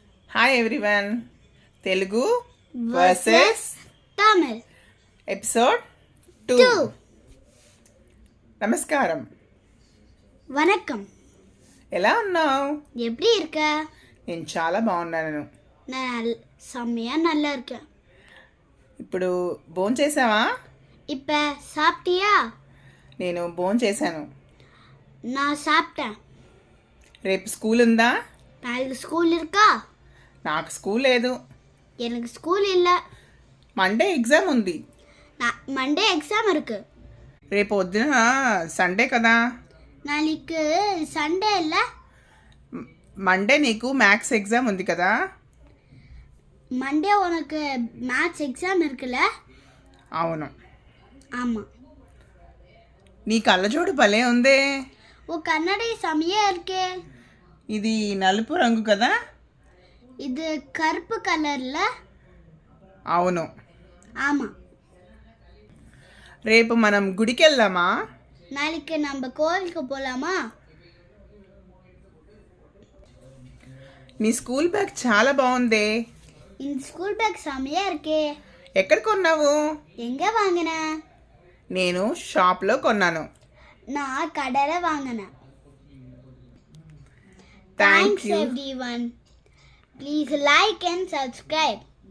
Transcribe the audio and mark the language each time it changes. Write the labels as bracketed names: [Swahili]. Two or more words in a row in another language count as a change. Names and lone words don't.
[English] Hi everyone. Telugu versus తమిళ్ [Telugu] ఎపిసోడ్ 2. నమస్కారం. [Tamil] వణకం. [Telugu] ఎలా ఉన్నావు? [Tamil] எப்படி இருக்க? [Telugu] నేను చాలా బాగున్నాను. [Tamil] நான் செம்மையா நல்லா இருக்கேன். [Telugu] ఇప్పుడు భోంచేసావా? [Tamil] இப்ப சாப்பிட்டியா? [Telugu] నేను భోంచేశాను. [Tamil] நான் சாப்பிட்டேன். [Telugu] రేపు స్కూల్ ఉందా? [Tamil] நாளைக்கு ஸ்கூல் இருக்கா? [Telugu] నాకు స్కూల్ లేదు. [Tamil] எனக்கு ஸ்கூல் இல்லை. [English] Monday exam [Telugu] ఉంది. [English] Monday exam [Tamil] இருக்கு. [Telugu] రేపు పొద్దున సండే కదా? [Tamil] நாளைக்கு சண்டே இல்லை. [Telugu] మండే నీకు [English] maths exam [Telugu] ఉంది కదా? [Tamil] మండే உனக்கு [English] maths exam [Tamil] இருக்குல்ல? [Telugu] అవును. [Tamil] ஆமாம். [Telugu] నీ కళ్ళజోడు భలే ఉందే. [Tamil] ஓ கண்ணாடி செம்மையா இருக்கே. [Telugu] ఇది నలుపు రంగు కదా? [Tamil] இது கருப்பு కలర్ல. [Telugu] అవును. [Tamil] ஆமா. [Telugu] రేపు మనం గుడికి వెళ్దామా? [Tamil] நாளைக்கு நம்ம கோவிலுக்கு போலாமா? [Telugu] నీ [English] school bag [Telugu] చాలా బాగుంది. [Tamil] இந்த [English] school bag [Tamil] செம்மையா இருக்கே. [Telugu] ఎక్కడ కొన్నావు? [Tamil] எங்க வாங்கின? [Telugu] నేను షాప్లో కొన్నాను. [Tamil] நான் கடையில வாங்கினேன். [English] Thank Thanks you. everyone. Please like and subscribe.